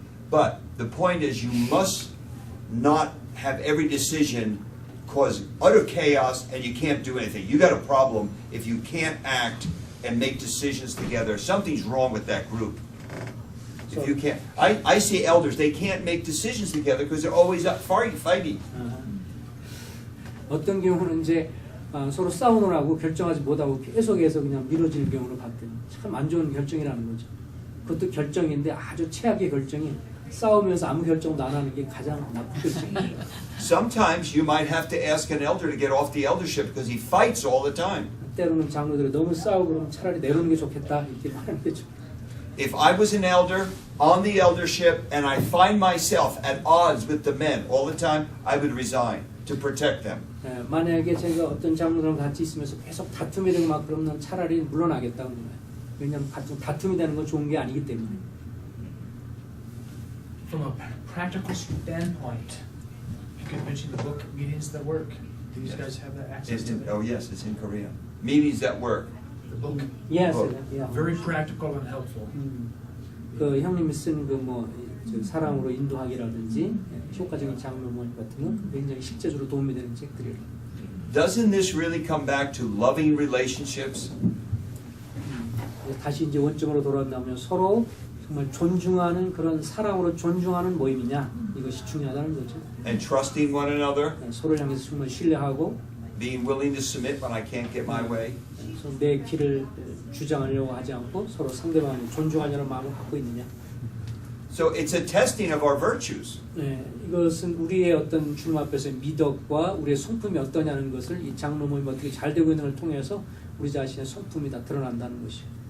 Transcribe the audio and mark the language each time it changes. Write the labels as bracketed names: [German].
[English] But the point is you must not have every decision cause utter chaos and you can't do anything. You got a problem if you can't act and make decisions together. Something's wrong with that group. If you can't, I see elders, they can't make decisions together because they're always up fighting. [Korean] 어떤 경우는 이제 서로 싸우느라고 결정하지 못하고 계속해서 그냥 미뤄지는 경우를 봤더니 참 안 좋은 결정이라는 거죠. 그것도 결정인데 아주 최악의 결정이 싸우면서 아무 결정도 안 하는 게 가장 나쁜 결정이에요. [English] Sometimes you might have to ask an elder to get off the eldership because he fights all the time. [Korean] 때로는 장로들이 너무 싸우고 그러면 차라리 내려오는 게 좋겠다 이렇게 말하는 거죠. [English] If I was an elder on the eldership and I find myself at odds with the men all the time, I would resign to protect them. [Korean] 만약에 제가 어떤 장로들과 같이 있으면서 계속 다툼이 되고 막 그러면 차라리 물러나겠다는 거예요. 왜냐하면 다툼이 되는 건 좋은 게 아니기 때문에. [English] From a practical standpoint, you could mention the book Meetings That Work. Do these guys have that access to that? Oh yes, it's in Korean. Meetings that work. The book. Yes, Oh. Very practical and helpful. [Korean] 그 형님이 쓴 그 뭐 사랑으로 인도하기라든지 효과적인 장로 모임 같은 건 굉장히 실제적으로 도움이 되는 책들이에요. [English] Doesn't this really come back to loving relationships? [Korean] 다시 이제 원점으로 돌아온다면 서로 정말 존중하는 그런 사랑으로 존중하는 모임이냐 이것이 중요하다는 거죠. [English] And trusting one another, [Korean] 서로를 향해서 정말 신뢰하고 [English] being willing to submit when I can't get my way. [Korean] 내 길을 주장하려고 하지 않고 서로 상대방을 존중하려는 마음을 갖고 있느냐. [English] So it's a testing of our virtues. [Korean] 네, 이것은 우리의 어떤 주님 앞에서의 미덕과 우리의 성품이 어떠냐는 것을 이 장로 모임이 어떻게 잘 되고 있는 걸 통해서 우리 자신의 성품이 다 드러난다는 것이요.